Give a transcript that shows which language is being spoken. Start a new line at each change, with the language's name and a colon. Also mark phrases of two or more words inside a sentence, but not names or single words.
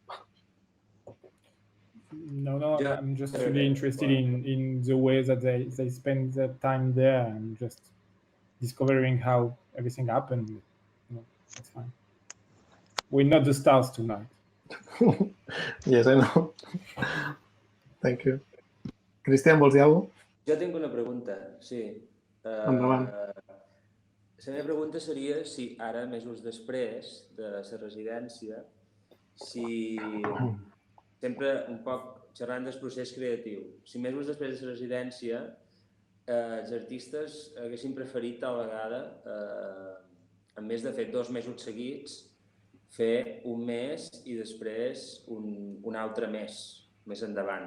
English: No, I'm just really interested in the way that they spend their time there and just discovering how everything happened. You know, that's fine. We're not the stars tonight. Yes, I know. Thank you.
Catalan: Cristian, vols dir alguna cosa? Jo tinc una pregunta, sí. Endavant. La meva pregunta seria si ara, mesos després de la residència, si sempre un poc xerrant del procés creatiu, si mesos després de la residència els artistes haguessin preferit tal vegada, en més de fer 2 mesos seguits, fer un mes i després un altre mes, més endavant.